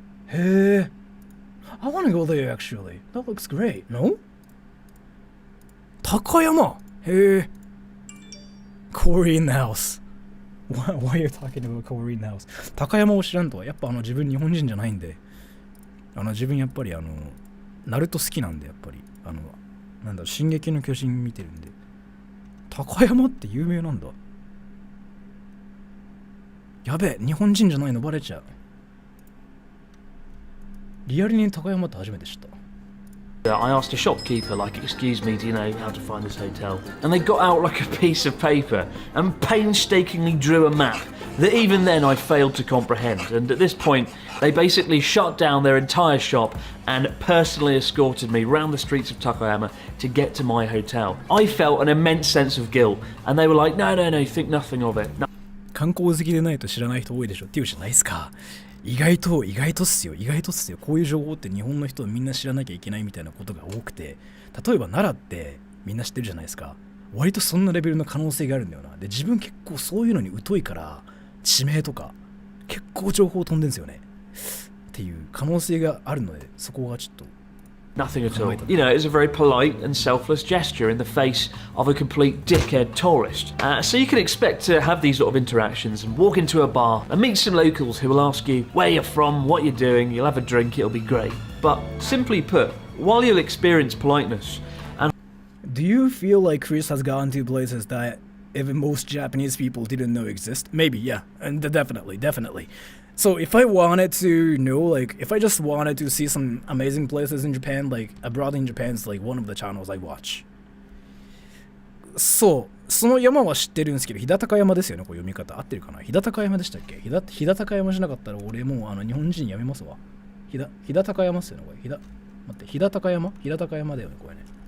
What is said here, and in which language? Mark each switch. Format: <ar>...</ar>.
<en>Hey, I want to go there actually. That looks great. No? Takayama. Hey. Korean house. Why are you talking about Korean house?</en> <ja>高山を知らんとはやっぱ自分日本人じゃないんで、自分やっぱりナルト好きなんで、やっぱりなんだ進撃の巨人見てるんで、高山って有名なんだ。やべえ、日本人じゃないのバレちゃう。リアルに高山って初めて知った。</ja> <en>I asked a shopkeeper, like, excuse me, do you know how to find this hotel? And they got out like a piece of paper and painstakingly drew a map that even then I failed to comprehend. And at this point, they basically shut down their entire shop and personally escorted me round the streets of Takayama to get to my hotel. I felt an immense sense of guilt, and they were like, no, think nothing of it. No.</en> <ja>観光好きでないと知らない人多いでしょっていうじゃないですか。意外とっすよ。こういう情報って日本の人はみんな知らなきゃいけないみたいなことが多くて、例えば奈良ってみんな知ってるじゃないですか。割とそんなレベルの可能性があるんだよな。で、自分結構そういうのに疎いから地名とか結構情報飛んでんですよね。っていう可能性があるので、そこがちょっと。</ja> <en>Nothing at all. You know, it's a very polite and selfless gesture in the face of a complete dickhead tourist. So you can expect to have these sort of interactions and walk into a bar and meet some locals who will ask you where you're from, what you're doing, you'll have a drink, it'll be great. But simply put, while you'll experience politeness and... Do you feel like Chris has gone to places that even most Japanese people didn't know exist? Maybe, yeah. And definitely. So if I wanted to know, like, if I just wanted to see some amazing places in Japan, like, abroad in Japan is like one of the channels I watch.</en> <ja>そう、その山は知ってるんですけど、飛騨高山ですよね、こう読み方。合ってるかな？飛騨高山でしたっけ？飛騨高山じゃなかったら俺もう日本人やめますわ。飛騨高山っすよね、これ。待って、飛騨高山だよね、これね。</ja>